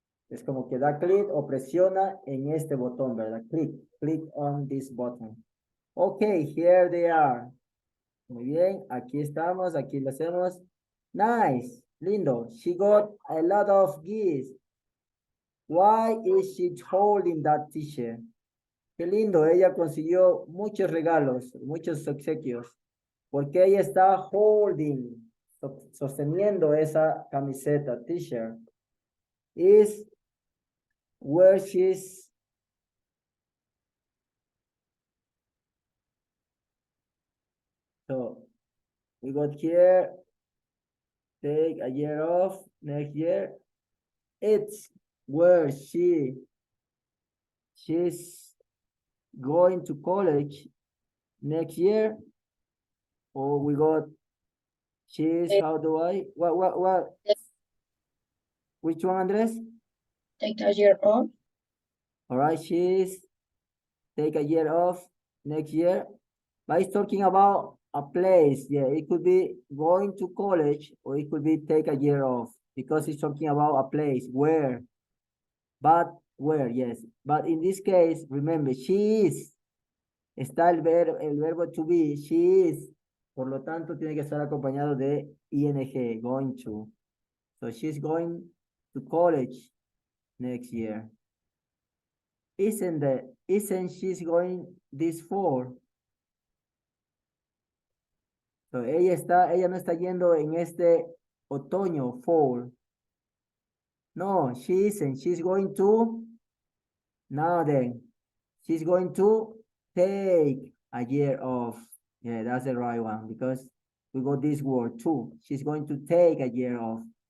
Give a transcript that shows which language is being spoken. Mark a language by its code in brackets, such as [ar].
[es] Es como que da clic o presiona en este botón, ¿verdad? [en] Click on this button. Okay, here they are. [es] Muy bien, aquí estamos, aquí lo hacemos. [en] Nice, lindo. She got a lot of gifts. Why is she holding that t-shirt? [es] Qué lindo, ella consiguió muchos regalos, muchos obsequios. Porque ella está holding, sosteniendo esa camiseta, t-shirt. [en] Is where she's so we got here, take a year off next year. It's where she's going to college next year. Or we got she's how do I what which one, Andres? Take a year off. All right, she's take a year off next year. But it's talking about a place. Yeah, it could be going to college or it could be take a year off because it's talking about a place where. But where, yes. But in this case, remember, she is. [es] Está el verbo [en] to be, she is. [es] Por lo tanto, tiene que estar acompañado de ing, [en] going to. So she's going to college next year. Isn't she going this fall? [es] So ella no está yendo en este otoño, fall. [en] No, she isn't. She's going to, now then, she's going to take a year off. Yeah, that's the right one because we got this word too. She's going to take a year off.